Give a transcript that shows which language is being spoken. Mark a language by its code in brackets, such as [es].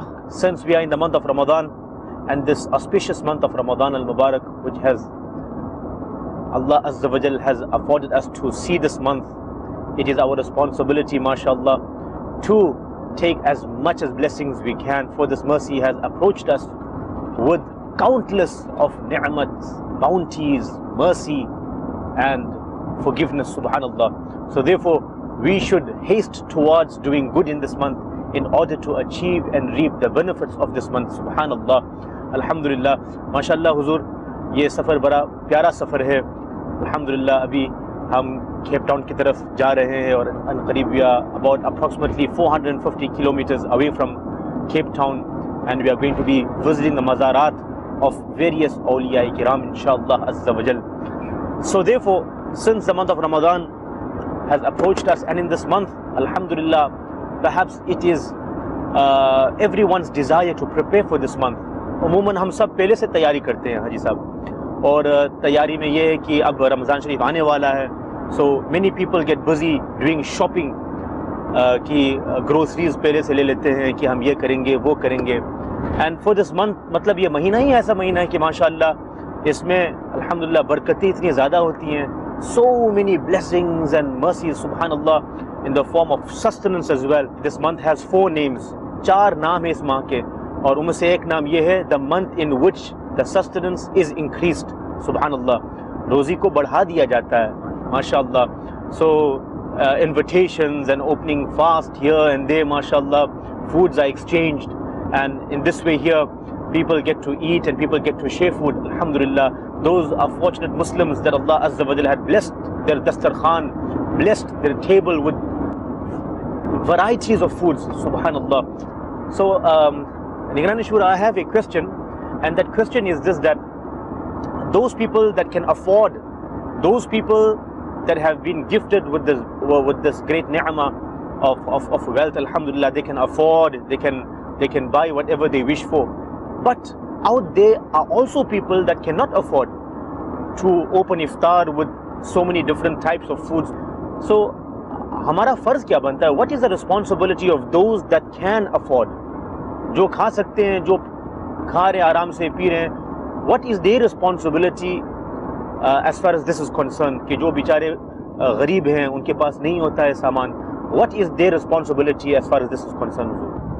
[en] Since we are in the month of Ramadan, and this auspicious month of Ramadan al-Mubarak, which has Allah Azza wa Jal has afforded us to see this month, it is our responsibility, mashallah, to take as much as blessings we can, for this mercy has approached us with countless of ni'mats, bounties, mercy and forgiveness, subhanallah. So therefore we should haste towards doing good in this month in order to achieve and reap the benefits of this month, subhanallah. [hi] Alhamdulillah, mashallah huzur, ये सफ़र बड़ा प्यारा सफ़र है। अल्हम्दुलिल्लाह, अभी हम Cape Town की तरफ जा रहे हैं और अनकरीब [en] we are about approximately 450 kilometers away from Cape Town, and we are going to be visiting the mazarat of various awliya kiram, inshallah azza wa jal. So therefore, since the month of Ramadan has approached us, and in this month, alhamdulillah, perhaps it is everyone's desire to prepare for this month. [hi] उमूमन हम सब पहले से तैयारी करते हैं हाजी साहब, और तैयारी में ये है कि अब रमज़ान शरीफ आने वाला है. [en] so many people get busy doing shopping, [hi] कि ग्रोसरीज पहले से ले लेते हैं कि हम ये करेंगे वो करेंगे. [en] and for this month, [hi] मतलब ये महीना ही ऐसा महीना है कि माशाअल्लाह इसमें अल्हम्दुलिल्लाह बरकतें इतनी ज़्यादा होती हैं. [en] So many blessings and mercies, subhanallah, in the form of sustenance as well. This month has 4 names, [hi] 4 नाम है इस माह के, और उनमें से एक नाम ये है [en] the month in which the sustenance is increased, [hi] subhanallah, रोज़ी को बढ़ा दिया जाता है, mashallah. [en] So invitations and opening fast here and there, mashallah, foods are exchanged, and in this way here people get to eat and people get to share food, alhamdulillah. Those are fortunate Muslims that Allah Azza wa Jalla had blessed their dastarkhan, blessed their table with varieties of foods, subhanallah. So Imran Attari, I have a question, and that question is this, that those people that can afford, those people that have been gifted with this great ni'mah of wealth, alhamdulillah, they can afford, they can buy whatever they wish for. But out there are also people that cannot afford to open iftar with so many different types of foods. [hi] So हमारा फ़र्ज़ क्या बनता है? [en] What is the responsibility of those that can afford? [hi] जो खा सकते हैं, जो खा रहे आराम से पी रहे हैं, [en] what is their responsibility as far as this is concerned? [hi] कि जो बेचारे गरीब हैं, उनके पास नहीं होता है सामान, [en] what is their responsibility as far as this is concerned?